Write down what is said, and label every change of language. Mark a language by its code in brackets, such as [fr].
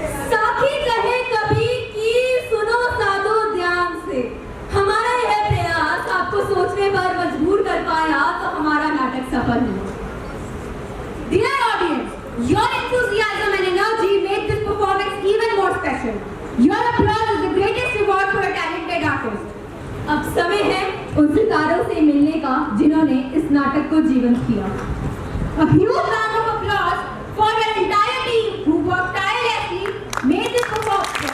[hi] साथी कहे कभी कि सुनो साधो ध्यान से। हमारा यह प्रयास आपको सोचने पर मजबूर कर पाया तो हमारा नाटक सफल हुआ। [en] Dear audience, your enthusiasm and energy made this performance even more special. Your applause is the greatest reward for a talented artist. [hi] अब समय है उन सितारों से मिलने का जिन्होंने इस नाटक को जीवंत किया। [en] A huge round of applause for your entire team who worked tirelessly, made this performance.